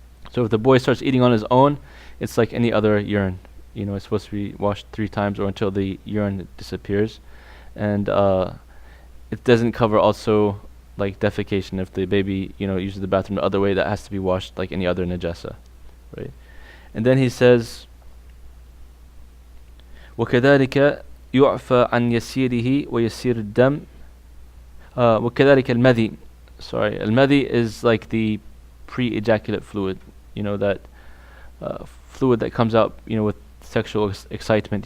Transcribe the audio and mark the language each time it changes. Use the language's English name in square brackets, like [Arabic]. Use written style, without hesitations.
[English] So if the boy starts eating on his own, it's like any other urine. It's supposed to be washed 3 times or until the urine disappears. And it doesn't cover also like defecation. If the baby uses the bathroom the other way, that has to be washed like any other najasa, right? And then he says [Arabic] وكذلك يعفى عن يسيره ويسير الدم وكذلك المذي. [English] Sorry, المذي is like the pre-ejaculate fluid, that fluid that comes out with sexual excitement.